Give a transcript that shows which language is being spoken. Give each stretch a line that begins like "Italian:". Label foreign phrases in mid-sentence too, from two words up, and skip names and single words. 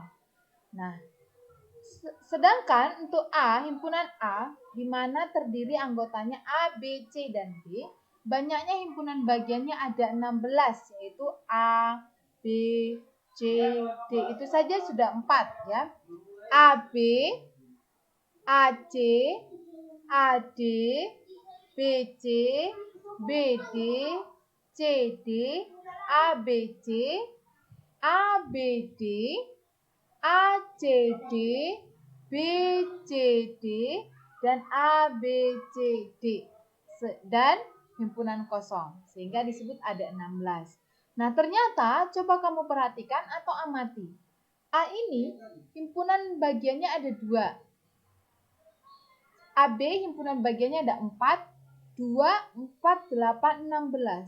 Indonesian: Nah, sedangkan untuk A, himpunan A, di mana terdiri anggotanya A, B, C, dan D, banyaknya himpunan bagiannya ada 16, yaitu A, B, C, D. Itu saja sudah 4 ya. AB, AC, AD, BC, BD, CD, ABC, ABD, ACD, BCD, dan ABCD. Dan himpunan kosong. Sehingga disebut ada 16. Nah, ternyata coba kamu perhatikan atau amati. A ini himpunan bagiannya ada 2. AB himpunan bagiannya ada 4, 2, 4, 8, 16.